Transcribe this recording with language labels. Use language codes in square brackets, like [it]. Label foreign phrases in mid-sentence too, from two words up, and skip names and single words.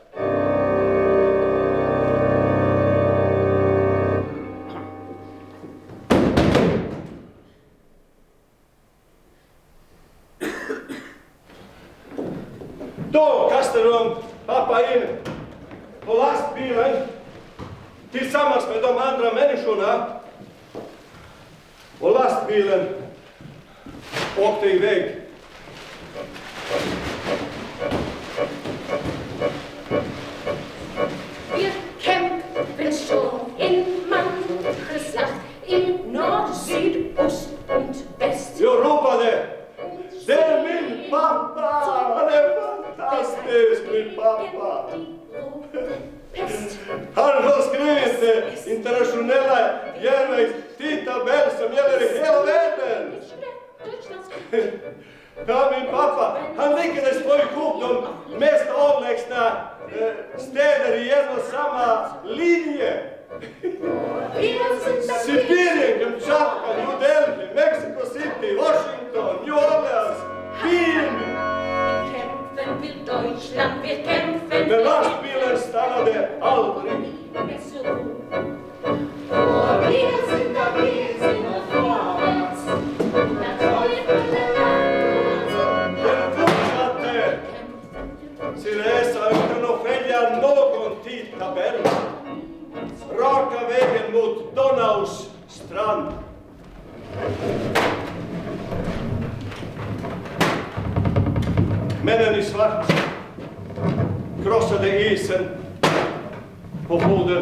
[sv] Då kastade de pappa in på lastbilen tillsammans med de andra människorna. Och lastbilen åkte iväg. [de] Wir kämpfen schon in mancher Schlacht in Nord, Süd, Ost und West. [sv] Jag ropade: det är min pappa! Han är fantastisk, min pappa! Han har skrivit internationella järnvägstidtabell som gäller i hela världen. Ja, min pappa, han lyckades få ihop de mest avlägsna städer i en och samma linje. Sibirien, Kamchatka, New Delhi, Mexico City, Washington, New Orleans, Wien. [de] Kämpfen für Deutschland, wir kämpfen [sv] Men lastbilen stannade aldrig. [de] Wir sind vorwärts. [sv] Den fortsatte sin resa utan att följa någon tidtabell. Raka vägen mot Donaus strand. Männen i svart krossade isen på floden.